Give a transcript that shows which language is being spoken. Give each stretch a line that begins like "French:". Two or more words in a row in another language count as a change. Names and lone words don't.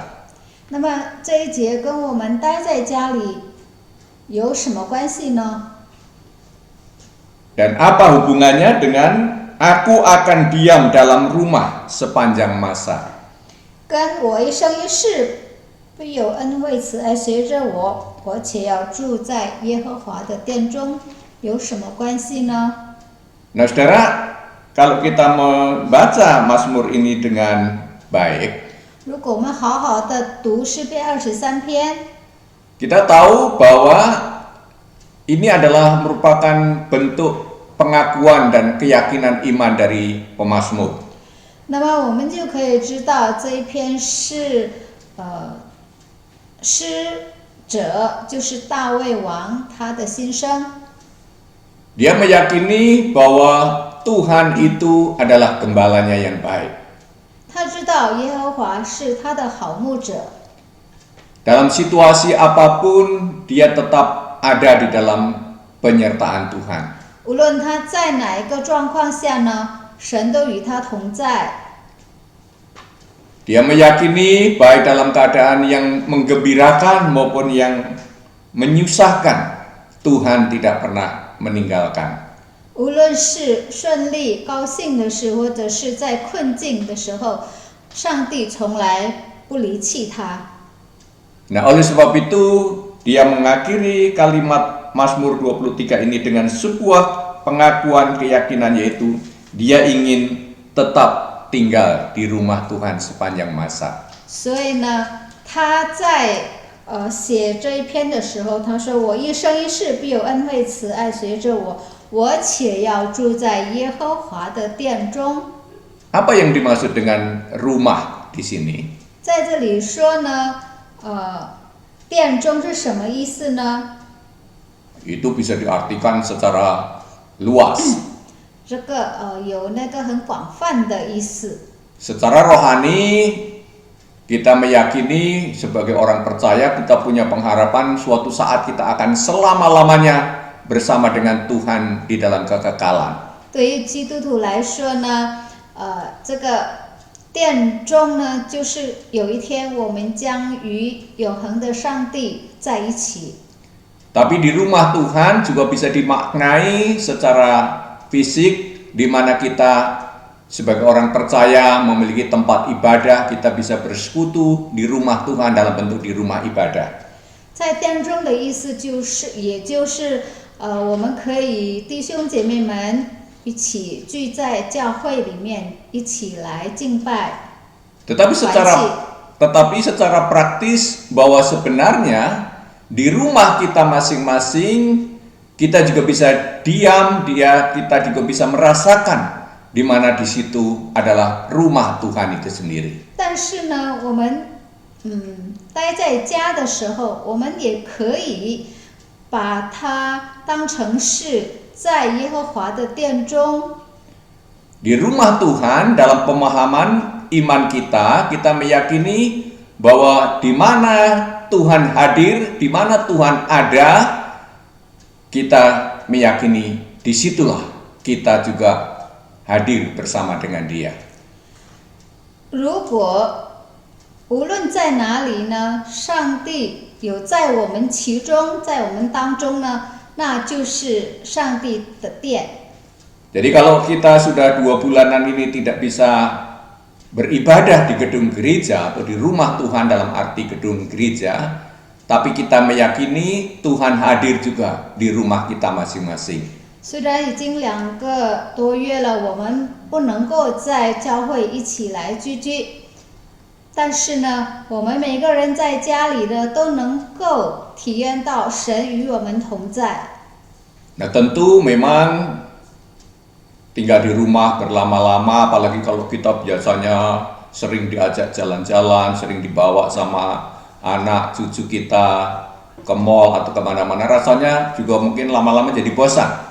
Chinese: 那么这一节跟我们待在家里有什么关系呢？
Indonesian: Dan apa hubungannya dengan aku akan diam dalam rumah sepanjang masa?
Chinese: 跟我一生一世必有恩惠慈爱随着我，我且要住在耶和华的殿中，有什么关系呢？
Indonesian: Nah, saudara, kalau kita membaca Mazmur ini dengan baik,
Chinese: 如果我们好好的读诗篇23篇，
Indonesian: kita tahu bahwa ini adalah merupakan bentuk pengakuan dan keyakinan iman dari pemazmur.
Chinese: 那么我们就可以知道这一篇是诗者就是大卫王他的心声。
Indonesian: Dia meyakini bahwa Tuhan itu adalah gembalanya yang baik.
Chinese: 他知道耶和华是他的好牧者，
Indonesian: Dalam situasi apapun, dia tetap ada di dalam penyertaan Tuhan.
Chinese: 无论他在哪一个状况下呢，神都与他同在。
Indonesian: Dia meyakini baik dalam keadaan yang menggembirakan maupun yang menyusahkan, Tuhan tidak pernah meninggalkan.
Chinese: 无论是顺利、高兴的事，或者是在困境的时候，上帝从来不离弃他。
Indonesian: Nah, oleh sebab itu, dia mengakhiri kalimat Mazmur 23 ini dengan sebuah pengakuan keyakinan, yaitu dia ingin tetap tinggal di rumah Tuhan sepanjang masa.
Chinese: 所以呢，他在写这一篇的时候，他说：“我一生一世必有恩惠慈爱随着我，我且要住在耶和华的殿中。”
Indonesian: Apa yang dimaksud dengan rumah di sini?
Chinese: 在这里说呢，殿中是什么意思呢？
Indonesian: Itu bisa diartikan secara luas.
Chinese: 这个有那个很广泛的意思。
Indonesian: Secara rohani, kita meyakini sebagai orang percaya kita punya pengharapan suatu saat kita akan selama-lamanya bersama dengan Tuhan di dalam kekekalan.
Chinese: 对于基督徒来说呢，这个殿中呢，就是有一天我们将与永恒的上帝在一起。
Indonesian: Tapi di rumah Tuhan juga bisa dimaknai secara fisik, di mana kita sebagai orang percaya memiliki tempat ibadah, kita bisa bersekutu di rumah Tuhan dalam bentuk di rumah ibadah.
Chinese: 在殿中的意思就是，也就是我们可以弟兄姐妹们一起聚在教会里面，一起来敬拜。
Indonesian: Tetapi secara praktis bahwa sebenarnya di rumah kita masing-masing kita juga bisa diam, kita juga bisa merasakan di mana di situ adalah rumah Tuhan itu sendiri.
Chinese: 但是呢，我们待在家的时候，我们也可以把它当成是在耶和华的殿中。
Indonesian: Di rumah Tuhan dalam pemahaman iman kita meyakini bahwa di mana Tuhan hadir, di mana Tuhan ada, kita meyakini disitulah kita juga hadir bersama dengan Dia.
Chinese: 如果无论在哪里呢，上帝有在我们其中，在我们当中呢，那就是上帝的殿。
Indonesian: Jadi kalau kita sudah 2 bulanan ini tidak bisa beribadah di gedung gereja atau di rumah Tuhan dalam arti gedung gereja, tapi kita meyakini Tuhan hadir juga di rumah kita masing-masing.
Chinese: 虽然已经2个多月了，我们不能够在教会一起来聚居，但是呢，我们每个人在家里呢都能够体验到神与我们同在。
Indonesian: Nah tentu memang tinggal di rumah berlama-lama, apalagi kalau kita biasanya sering diajak jalan-jalan, sering dibawa sama anak cucu kita ke mall atau kemana-mana, rasanya juga mungkin lama-lama jadi bosan.